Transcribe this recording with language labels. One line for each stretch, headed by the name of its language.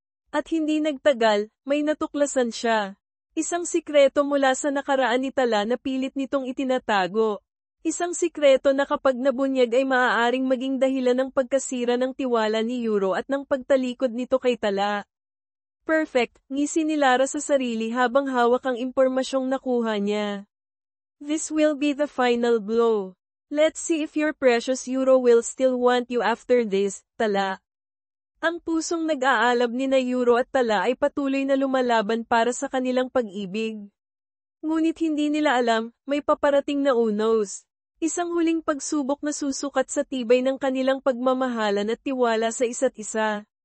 Filipino: At hindi nagtagal, may natuklasan siya. Isang sikreto mula sa nakaraan ni Tala na pilit nitong itinatago. Isang sikreto na kapag nabunyag ay maaaring maging dahilan ng pagkasira ng tiwala ni Yuro at ng pagtalikod nito kay Tala. Perfect, ngisi ni Lara sa sarili habang hawak ang impormasyong nakuha niya.
English: This will be the final blow. Let's see if your precious Yuro will still want you after this, Tala.
Filipino: Ang pusong nag-aalab ni na Yuro at Tala ay patuloy na lumalaban para sa kanilang pag-ibig. Ngunit hindi nila alam, may paparating na unos. Isang huling pagsubok na susukat sa tibay ng kanilang pagmamahalan at tiwala sa isa't isa.